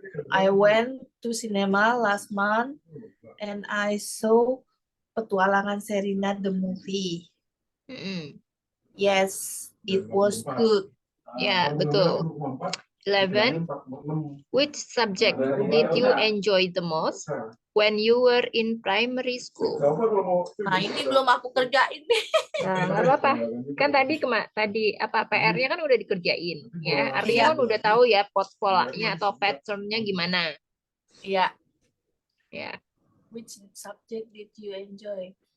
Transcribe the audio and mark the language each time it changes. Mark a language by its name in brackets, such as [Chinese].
[English] I went to cinema last month and I saw Petualangan Serina the movie. Mm-mm. Yes, it was good. [Indonesian] Ya, betul. 11. [English] Which subject did you enjoy the most when you were in primary school? [Indonesian] Nah, ini belum aku kerjain nih. Nah, nggak apa-apa. Kan tadi apa PR-nya kan udah dikerjain, ya. Artinya kan udah tahu ya polanya atau pattern-nya gimana. Iya. Ya. [English] Which subject did you enjoy?